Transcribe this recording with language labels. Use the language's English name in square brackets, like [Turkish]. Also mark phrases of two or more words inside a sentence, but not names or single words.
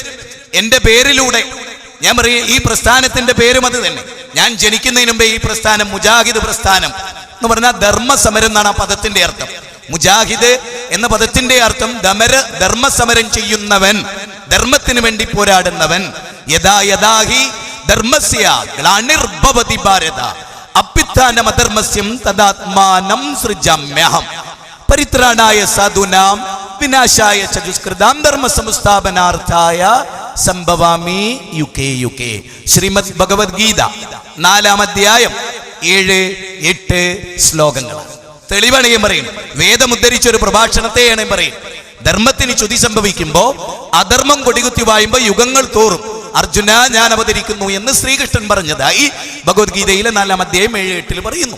[Malayalam] എൻ്റെ പേരിലൂടെ ഞാൻ പറയും, ഈ പ്രസ്ഥാനത്തിന്റെ പേരും അത് തന്നെ. ഞാൻ ജനിക്കുന്നതിന് മുമ്പേ ഈ പ്രസ്ഥാനം മുജാഹിദ് പ്രസ്ഥാനം എന്ന് പറഞ്ഞാൽ ധർമ്മസമരം എന്നാണ് ആ പദത്തിന്റെ അർത്ഥം. മുജാഹിദ് എന്ന പദത്തിന്റെ അർത്ഥം ധർമ്മസമരം ചെയ്യുന്നവൻ, ധർമ്മത്തിന് വേണ്ടി പോരാടുന്നവൻ. [Sanskrit] യഥാ യഥാഹി ധർമ്മസ്യ ഗ്ലാനിർഭവതി ഭാരത അഭ്യുത്ഥാനം അധർമ്മസ്യം തദാത്മാനം സൃജാമ്യഹം പരിത്രാണായ സാധൂനാം വിനാശായ ച ദുഷ്കൃതാം ധർമ്മ സംസ്ഥാപനാർത്ഥായ സംഭവാമി യുകേ യുകേ. [Malayalam] ശ്രീമദ് ഭഗവത്ഗീത 4-ാം അധ്യായം 7-8 ശ്ലോകങ്ങൾ. തെളിവാണ് ഞാൻ പറയുന്നത്. വേദമുദ്ധരിച്ച ഒരു പ്രഭാഷണത്തെയാണ് ഞാൻ പറയുന്നത്. ധർമ്മത്തിന് ചുതി സംഭവിക്കുമ്പോ അധർമ്മം കൊടികുത്തി വായുമ്പോ യുഗങ്ങൾ തോറും അർജുന ഞാൻ അവതരിക്കുന്നു എന്ന് ശ്രീകൃഷ്ണൻ പറഞ്ഞതായി ഭഗവത്ഗീതയിലെ 4-ാം അധ്യായം 7-8 പറയുന്നു.